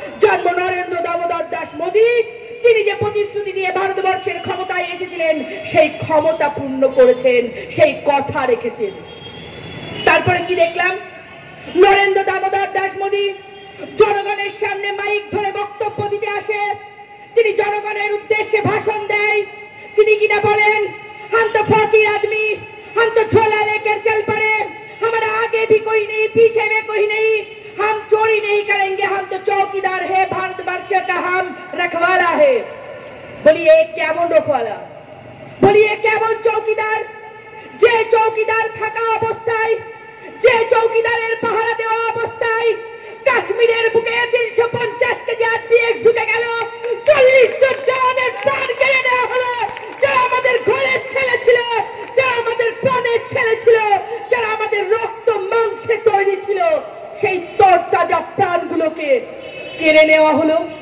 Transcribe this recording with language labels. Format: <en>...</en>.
<bn>জন্ম নরেন্দ্র দামোদর দাস মোদী, তিনি যে প্রতিশ্রুতি দিয়ে ভারতবর্ষের ক্ষমতায় এসেছিলেন, সেই ক্ষমতা পূর্ণ করেছেন, সেই কথা রেখেছেন। তারপরে কি দেখলাম? নরেন্দ্র দামোদর দাস মোদী জনগণের সামনে মাইক ধরে বক্তব্য দিতে আসে, তিনি জনগণের উদ্দেশ্যে ভাষণ দেয়। তিনি কিনা বলেন,</bn> <hi>हम तो फकीर आदमी, हम तो झोला लेकर चल पड़े, हमारा आगे भी कोई नहीं, पीछे में कोई नहीं, हम चोरी नहीं करेंगे, हम तो चौकीदार है, भारतवर्ष का हम रखवाला है। बोलिए केमन रखवाला, बोलिए केमन चौकीदार?</hi> <bn>जे चौकीदार থাকা অবস্থায়, যে চৌকিদারের পাহারা দেওয়া অবস্থায় কাশ্মীরের বুকে 350 কেজি আরডিএক্স ঢুকে গেল, 40 জন জওয়ানের প্রাণ কেড়ে নেওয়া হলো, যারা আমাদের ঘরের ছেলে ছিল, যারা আমাদের প্রাণের ছেলে ছিল, যারা আমাদের রক্ত মাংসে তৈরি ছিল, সেই তরতাজা প্রাণগুলোকে কেড়ে নেওয়া হলো।</bn>